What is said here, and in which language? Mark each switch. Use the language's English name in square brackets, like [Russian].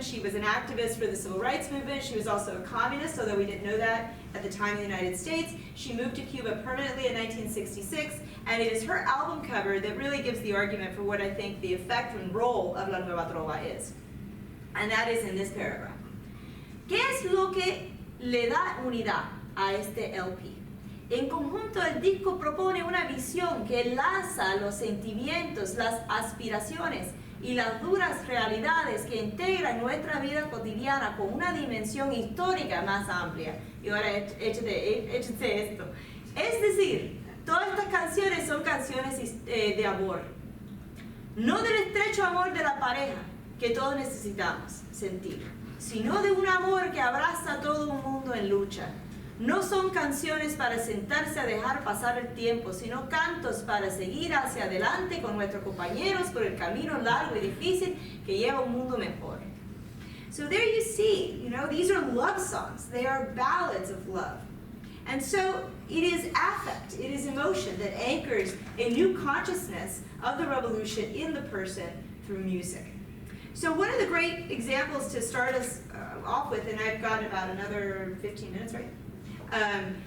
[English] She was an activist for the civil rights movement. She was also a communist, although we didn't know that at the time in the United States. She moved to Cuba permanently in 1966, and it is her album cover that really gives the argument for what I think the effect and role of La Nueva Trova is. And that is in this paragraph. [Spanish] ¿Qué es lo que le da unidad a este LP? En conjunto, el disco propone una visión que enlaza los sentimientos, las aspiraciones y las duras realidades que integran nuestra vida cotidiana con una dimensión histórica más amplia. Y ahora échate esto. Es decir, todas estas canciones son canciones de amor. No del estrecho amor de la pareja que todos necesitamos sentir, sino de un amor que abraza a todo un mundo en lucha. No son canciones para sentarse a dejar pasar el tiempo, sino cantos para seguir hacia adelante con nuestros compañeros por el camino largo y difícil que lleva a un mundo mejor. [English] So there you see, these are love songs. They are ballads of love. And so it is affect, it is emotion that anchors a new consciousness of the revolution in the person through music. So one of the great examples to start us off with, and I've got about another 15 minutes, right?